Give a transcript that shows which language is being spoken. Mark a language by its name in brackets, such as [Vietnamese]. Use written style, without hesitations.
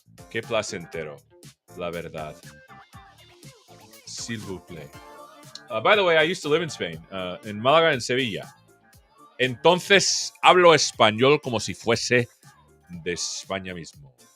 [Spanish] Qué placentero, la verdad. [French] S'il vous plaît. [English] By the way, I used to live in Spain, in Málaga and Sevilla. [Spanish] Entonces hablo español como si fuese de España mismo.